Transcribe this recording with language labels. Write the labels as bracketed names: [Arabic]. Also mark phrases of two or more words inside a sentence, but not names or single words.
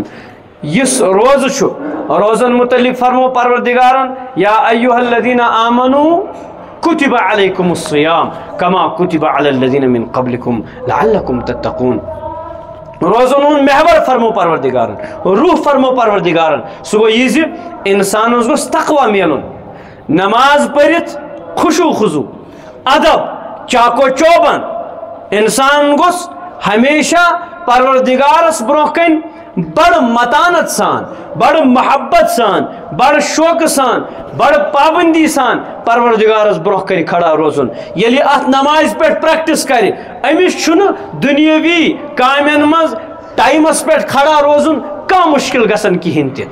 [Kashmiri] یُس روزٕ چھُ، روزن متعلق فرمو پروردگارن [Arabic] یا ایُّہا الذین آمنوا کتب علیکم الصیام کما کتب علی الذین من قبلکم لعلکم تتقون. [Kashmiri] روزن ہُنٛد محور فرمو پروردگارن، روح فرمو پروردگارن، سُہ گوٚو یہِ زِ انسانس گوٚژھ تقوا میلُن. نماز پٔرِتھ خشوع خضوع، ادب، چاکو چوبند. انسان گوٚژھ ہمیشہ پروردگارس برونٛہہ کنہِ بڑٕ متانت سان، بڑٕ محبت سان، بڑٕ شوقہٕ سان، بڑٕ پابندی سان پروردگارس برونٛہہ کنہِ کھڑا روزُن. ییٚلہِ اتھ نمازِ پٮ۪ٹھ پریکٹس کرِ، أمِس چھُنہٕ دُنیٲوی کامٮ۪ن منٛز ٹایمس پٮ۪ٹھ کھڑا روزُن کانٛہہ مُشکل گژھان کِہینۍ تہِ.